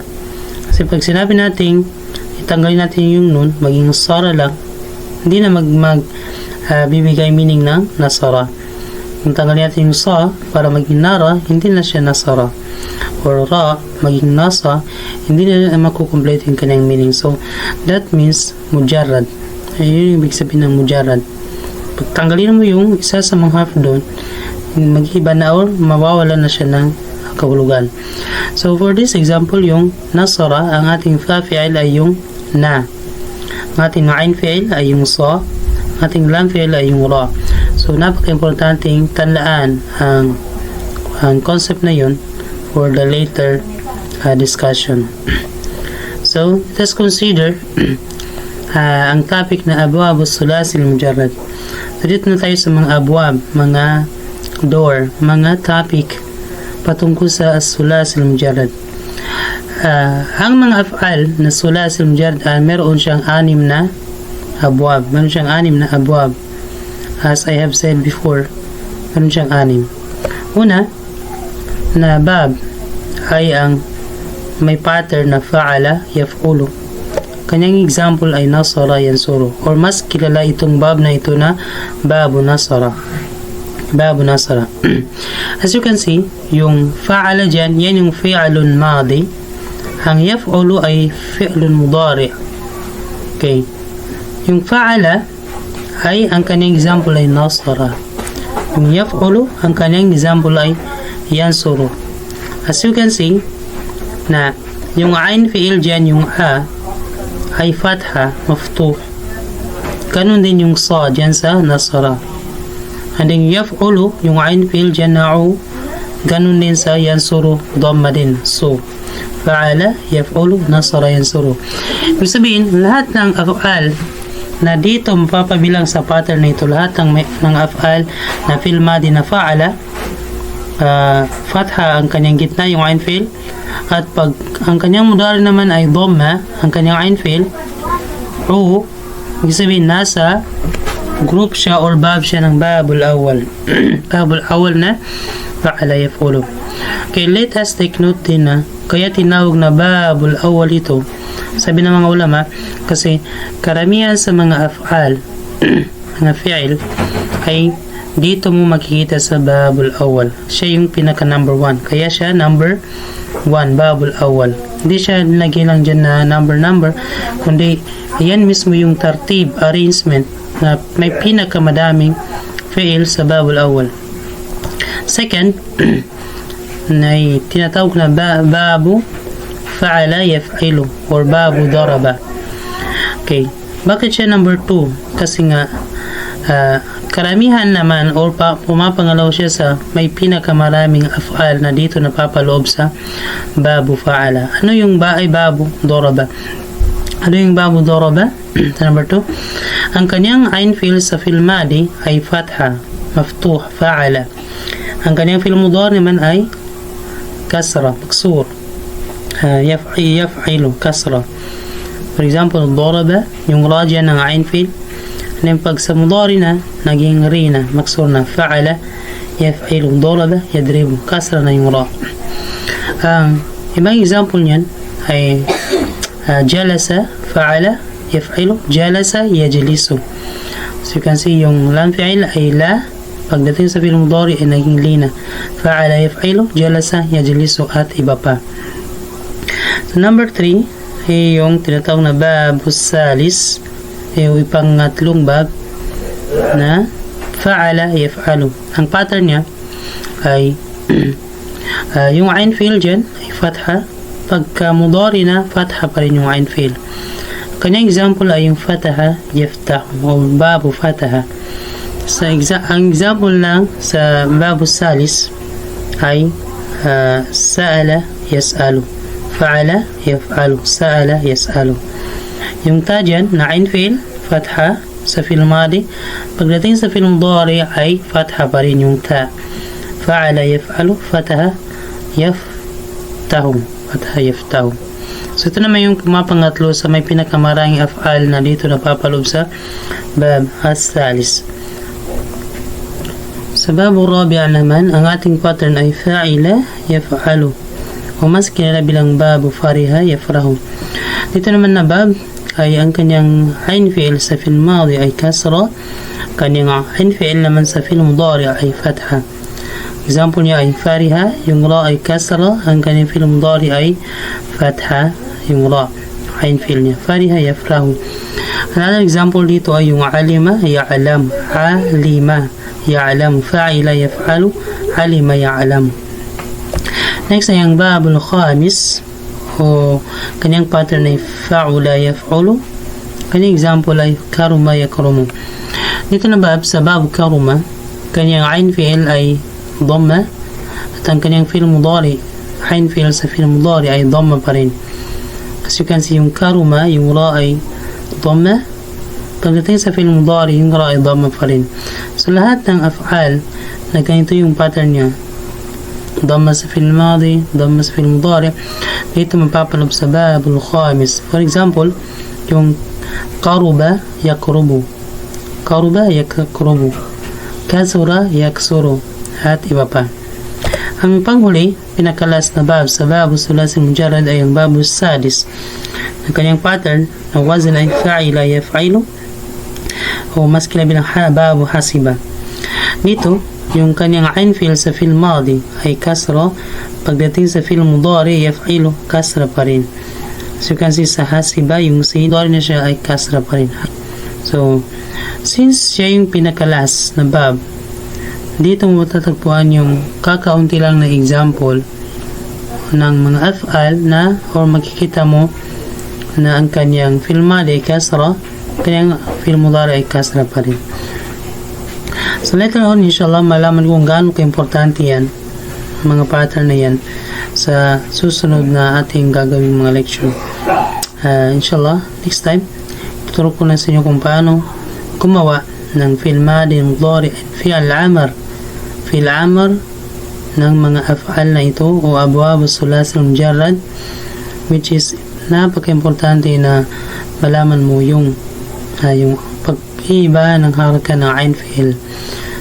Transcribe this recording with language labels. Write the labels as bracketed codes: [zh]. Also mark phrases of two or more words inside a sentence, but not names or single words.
[tl] Kasi pag sinabi natin, itanggalin natin yung nun, maging nasara lang, hindi na bibigay meaning ng nasara. Kung tanggalin natin yung sa para maging nara, hindi na siya nasara. Or ra, maging nasa, hindi na makukomplete yung kanyang meaning. [en] So, that means mujarrad. [tl] Ayun yung ibig sabihin ng mujarrad. Pag tanggalin mo yung isa sa mga half doon, mag-iba na or mawawala na siya ng kahulugan. [en] So, for this example, [tl] yung nasara, ang ating [ar] fa fi'il [tl] ay yung na. Ang ating [ar] ain fi'il [tl] ay yung sa. Ang ating [ar] lam fi'il [tl] ay yung ra. So, napaka-importanting tanlaan ang concept na yun [en] for the later discussion. [tl] So, [en] let's consider [tl] ang topic na [ar] abwab as-sulasi al-mujarrad. [tl] So, dito na tayo sa mga abwab, mga door, mga topic patungkol sa [ar] as-sulasi al-mujarrad. [tl] Ang mga af'al na [ar] sulasi al-mujarrad [tl] meron siyang anim na abwab. Meron siyang anim na abwab. [en] As I have said before, [tl] meron siyang anim. Una, na bab ay ang may pattern na [ar] fa'ala, yaf'ulu. [tl] Kanyang example ay [ar] nasara, yansuru. [tl] Or mas kilala itong bab na ito na [ar] babu nasara. Babu nasara. [en] As you can see, [tl] yung fa'ala dyan, yan yung [ar] fi'alun madi. [tl] Ang yaf'ulu ay [ar] fi'lun mudari. [tl] Okay. Yung fa'ala ay ang kanyang example ay nasara. Yung yaf'ulu, ang kanyang example ay yansuru. [en] As you can see, [tl] na yung [ar] ain fi'il [tl] dyan, yung a, ay [ar] fatha, maftuh. [tl] Ganun din yung sa dyan sa nasara. [en] And then [tl] yaf'ulu, yung [ar] ain fi'il [tl] dyan na u, ganun din sa yansuru, dhamma din, so. [ar] Fa'ala, yaf'ulu, nasara, yansuru. [tl] Ibig sabihin, lahat ng af'al na dito mapapabilang sa pattern na ito, lahat ng af'al na [ar] fi'l madi [tl] na fa'ala, fatha ang kanyang gitna, yung [ar] ain fi'il, [tl] at pag ang kanyang mudari naman ay dhamma, ang kanyang [ar] ain fi'il, [tl] o ibig sabihin nasa group siya or bab siya ng [ar] babul awal. Babul awal na fa'ala yaf'ulu. [tl] Okay, [en] let us take note [tl] din na kaya tinawag na [ar] babul awal [tl] ito, sabi ng mga ulama, kasi karamihan sa mga af'al mga fi'il ay dito mo makikita sa [ar] babul awal. [tl] Siya yung pinaka number 1, kaya siya number 1, [ar] babul awal. [tl] Hindi siya lagi lang dyan na number, kundi yan mismo yung tartib, arrangement na may pinakamadaming fi'il sa [ar] babul awal. [tl] Second, na tinatawag na [ar] babu fa'ala yaf'ilu [tl] or [ar] babu daraba. [tl] Okay, bakit siya number 2? Kasi nga karamihan naman or pumapangalaw siya sa may pinakamaraming af'al na dito napapaloob sa [ar] babu fa'ala. [tl] Ano yung ba ay [ar] babu daraba? [tl] Ano yung [ar] babu daraba? [tl] Number 2, ang kanyang [ar] ain fi'il [tl] sa [ar] fi'l madi [tl] ay [ar] fatha, maftuh, fa'ala. [tl] Ang kanyang [ar] fi'l mudari [tl] naman ay [ar] kasra, maksur, yaf'ilu, kasra. [en] For example, daraba, [tl] yung raja ng [ar] ain fi'il, [tl] and pag sa mudari na, naging ri na, maksur na, [ar] fa'ala, yaf'ilu, daraba, yadribu, kasra [tl] na yung ra. Ang ibang example niyan ay jalasa, [ar] fa'ala, yaf'ilu, jalasa, yajlisu. [en] So you can see [tl] yung [ar] lam fi'il [tl] ay la, pagdating sa [ar] fi'il mudari [tl] ay naging lina. [ar] Fa'ala, yaf'ilu, jalasa, yajlisu [tl] at iba pa. So number 3 ay yung tinatawag na [ar] babus salis, [tl] ay yung ipangatlong bab na [ar] fa'ala, yaf'alu. [tl] Ang pattern niya ay yung [ar] ain fi'il [tl] dyan ay fatha, pagka mudari na fatha pa rin yung [ar] ain fi'il. [tl] Kanyang example ay yung [ar] fataha, yaftahu [tl] o [ar] babu fataha. [tl] Ang example lang sa [ar] babu salis [tl] ay [ar] sa'ala, yas'alu, fa'ala, yaf'alu, sa'ala, yas'alu. [tl] Yung ta dyan na [ar] ain fi'il [tl] fatha sa [ar] fi'il madi, [tl] pagdating sa [ar] fi'il mudari [tl] ay fatha pa rin yung ta. [ar] Fa'ala, yaf'alu, fataha, yaftahu, fataha, yaftahu. [tl] So ito naman yung pangatlo sa may pinakamaraming af'al na dito napapaloob sa [ar] bab as-salis. [tl] Sa [ar] babu rabi' [tl] naman, ang ating pattern ay [ar] fa'ila, yaf'alu, [tl] o mas kilala bilang [ar] babu fariha, yafrahu. [tl] Dito naman na bab ay ang kanyang [ar] ain fi'il [tl] sa [ar] fi'il madi [tl] ay kasra, kanyang [ar] ain fi'il [tl] naman sa [ar] fi'il mudari [tl] ay fatha. Example niya ay fariha, yung ra ay kasra, ang kanyang [ar] fi'il mudari [tl] ay fatha, yung ra, [ar] ain fi'il [tl] niya. [ar] Fariha, yafrahu. [en] Another example [tl] dito ay yung [ar] alima, ya'alam, alima, ya'alam, [tl] fa'ila, yaf'alu, alima, ya'alam. Next ay ang [ar] babul khamis, [tl] o kanyang pattern ay [ar] fa'ula, yaf'ulu. [tl] Kanyang example ay [ar] karuma, yakrumu. [tl] Dito na bab, sa [ar] babu karuma, [tl] kanyang [ar] ain fi'il [tl] ay dhamma, at ang kanyang [ar] fi'il mudari, ain fi'il [tl] sa [ar] fi'il mudari [tl] ay dhamma pa rin. [en] As you can see, [tl] yung karuma, yung ra ay dhamma, pagdating sa [ar] fi'il mudari, [tl] yung ra ay dhamma pa rin. So lahat ng af'al na ganito yung pattern niya, dhamma sa [ar] fi'il madi, [tl] dhamma sa [ar] fi'il mudari, [tl] dito mapapaloob sa [ar] babul khamis. [en] For example, [ar] yung karuba, yakrubu, karuba, yakrubu, kasura, yaksuru, [tl] at iba pa. Ang panghuli, pinakalas na bab sa [ar] babu sulasi mujarrad [tl] ay ang [ar] babu sadis. [tl] Ang kanyang pattern na wazn ay [ar] fa'ila, yaf'ilu, [tl] o mas kilala bilang [ar] babu hasiba. [tl] Dito, yung kanyang [ar] ain fi'il [tl] sa [ar] fi'il madi [tl] ay kasra, pagdating sa [ar] fi'il mudari, yaf'ilu, [tl] kasra pa rin. [en] So you can see [tl] sa hasiba, yung si mudari na siya ay kasra pa rin. So, since siya yung pinakalas na bab, dito mo matatagpuan yung kakaunti lang na example ng mga af'al na, or makikita mo na ang kanyang [ar] fi'il madi [tl] ay kasra, kanyang [ar] fi'il mudari [tl] ay kasra pa rin. [en] So later on, inshallah, [tl] malaman kung gaano ka-importante yan, mga pattern na yan, sa susunod na ating gagawing mga lecture. Inshallah, [en] next time, [tl] tuturo ko na sa inyo kung paano gumawa ng [ar] fi'il madi, mudari, [tl] and [ar] fi'il amr [tl] ng mga af'al na ito, o [ar] abwab as-sulasi al-mujarrad, [en] which is [tl] napaka-importante na malaman mo yung pag-iba ng haraka ng [ar] ain fi'il.